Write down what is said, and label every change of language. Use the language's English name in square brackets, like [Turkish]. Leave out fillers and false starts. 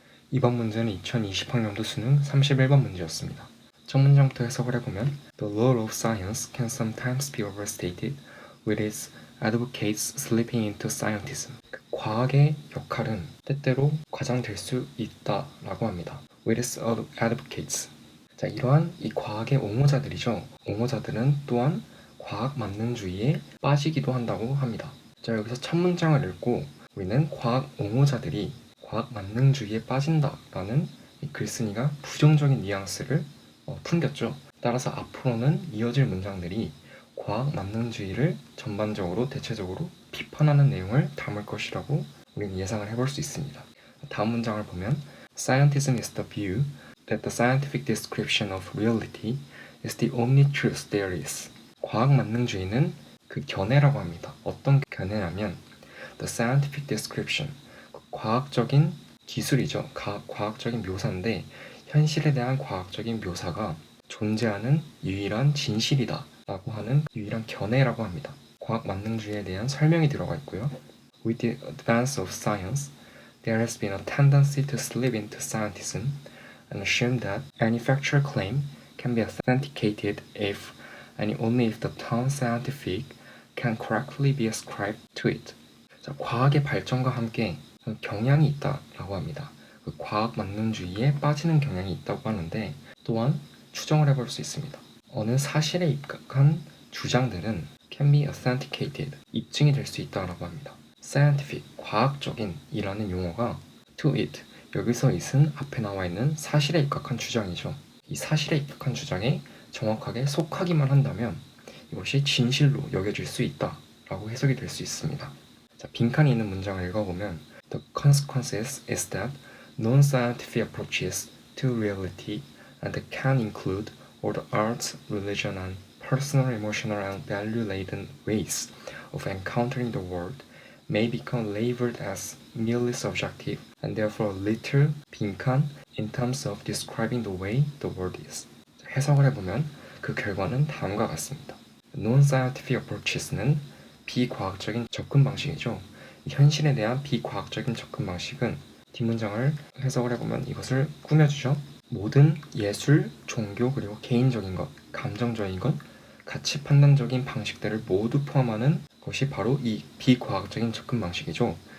[Korean] 이번 문제는 2020학년도 수능 31번 문제였습니다. 첫 문장부터 해석을 해보면 [English] The role of science can sometimes be overstated with its advocates slipping into scientism. [Korean] 과학의 역할은 때때로 과장될 수 있다라고 합니다. [English] with its advocates. [Korean] 자, 이러한 이 과학의 옹호자들이죠. 옹호자들은 또한 과학 만능주의에 빠지기도 한다고 합니다. 자, 여기서 첫 문장을 읽고 우리는 과학 옹호자들이 과학 만능주의에 빠진다라는 이 글쓴이가 부정적인 뉘앙스를 풍겼죠. 따라서 앞으로는 이어질 문장들이 과학 만능주의를 전반적으로 대체적으로 비판하는 내용을 담을 것이라고 우리는 예상을 해볼 수 있습니다. 다음 문장을 보면 [English] Scientism is the view that the scientific description of reality is the only truth there is. [Korean] 과학 만능주의는 그 견해라고 합니다. 어떤 견해냐면 [English] the scientific description, [Korean] 과학적인 기술이죠. 과학적인 묘사인데 현실에 대한 과학적인 묘사가 존재하는 유일한 진실이다 라고 하는 유일한 견해라고 합니다. 과학 만능주의에 대한 설명이 들어가 있고요. [English] With the advance of science, there has been a tendency to slip into scientism and assume that any factual claim can be authenticated if and only if the term scientific can correctly be ascribed to it. [Korean] 자, 과학의 발전과 함께 경향이 있다라고 합니다. 그 과학 만능주의에 빠지는 경향이 있다고 하는데 또한 추정을 해볼 수 있습니다. 어느 사실에 입각한 주장들은 [English] can be authenticated, [Korean] 입증이 될 수 있다라고 합니다. scientific, 과학적인 이라는 용어가 [English] to it, [Korean] 여기서 it은 앞에 나와 있는 사실에 입각한 주장이죠. 이 사실에 입각한 주장에 정확하게 속하기만 한다면 이것이 진실로 여겨질 수 있다라고 해석이 될 수 있습니다. 자, 빈칸이 있는 문장을 읽어보면 [English] The consequences is that non-scientific approaches to reality and can include all the arts, religion, and personal, emotional, and value-laden ways of encountering the world may become labeled as merely subjective and therefore little 빈칸 in terms of describing the way the world is. [Korean] 해석을 해보면 그 결과는 다음과 같습니다. [English] Non-scientific approaches [Korean] 는 비과학적인 접근 방식이죠. 현실에 대한 비과학적인 접근 방식은 뒷문장을 해석을 해보면 이것을 꾸며주죠. 모든 예술, 종교, 그리고 개인적인 것, 감정적인 것, 가치 판단적인 방식들을 모두 포함하는 것이 바로 이 비과학적인 접근 방식이죠.